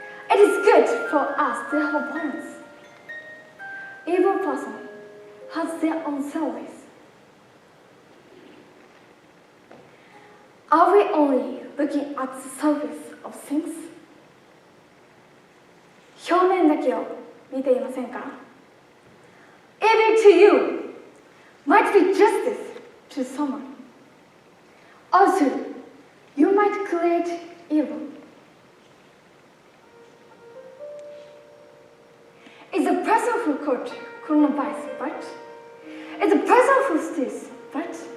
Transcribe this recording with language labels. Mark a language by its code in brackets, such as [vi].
[en] It is good for us to have a balance. Every person has their own service. Are we only looking at the surface of things? [ja] 表面だけを見ていませんか? [en] Evil to you might be justice to someone. Also, you might create evil. Is the person who caught coronavirus bad? Is the person who steals bad?